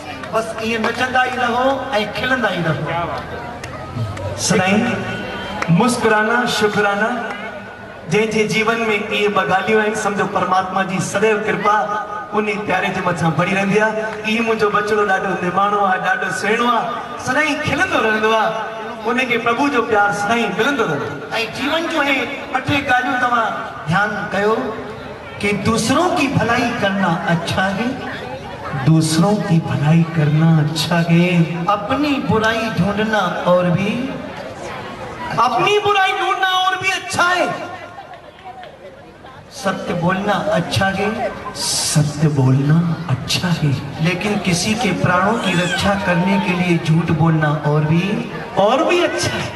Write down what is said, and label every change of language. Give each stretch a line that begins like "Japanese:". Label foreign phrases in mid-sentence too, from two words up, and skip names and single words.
Sindhi: बस ये नचंदा ही रहो ऐं खिलंदा ही रहो। सदाईं मुस्कुराना शुक्राना जंहिंजे जीवन में ये बगालियों आहिनि समझो परमात्मा जी सदैव कृपा उन प्यारे जे मथां बड़ी रहंदी आहे। ई मुंहिंजो बचड़ो ॾाढो निमाणो आहे, ॾाढो सुहिणो आहे, सदाईं खिलंदो रहंदो आहे, उनखे प्रभु जो प्यार सदाईं मिलंदो रहंदो। ऐं जीवन जो हे 8 ॻाल्हियूं तव्हां ध्यानु कयो कि
Hindi: दूसरों की भलाई करना अच्छा है, दूसरों की भलाई करना अच्छा है, अपनी बुराई ढूंढना और भी अपनी बुराई ढूंढना और भी अच्छा है, सत्य बोलना अच्छा है, सत्य बोलना अच्छा है, लेकिन किसी के प्राणों की रक्षा करने के लिए झूठ बोलना और भी अच्छा है।